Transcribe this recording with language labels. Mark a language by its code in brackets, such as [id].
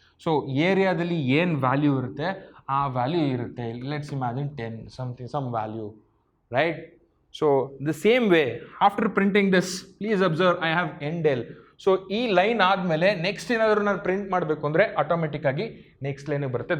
[kn] So ಏರಿಯಾದಲ್ಲಿ ಏನು value ಇರುತ್ತೆ ಆ ವ್ಯಾಲ್ಯೂ ಇರುತ್ತೆ. [en] Let's imagine 10 something, some value, right? So the same way, after printing this, please observe I have end L. [kn] So ಈ line ಆದಮೇಲೆ next ಏನಾದರೂ ನಾನು ಪ್ರಿಂಟ್ ಮಾಡಬೇಕು ಅಂದರೆ ಆಟೋಮೆಟಿಕ್ ಆಗಿ ನೆಕ್ಸ್ಟ್ ಲೈನ್ ಬರುತ್ತೆ.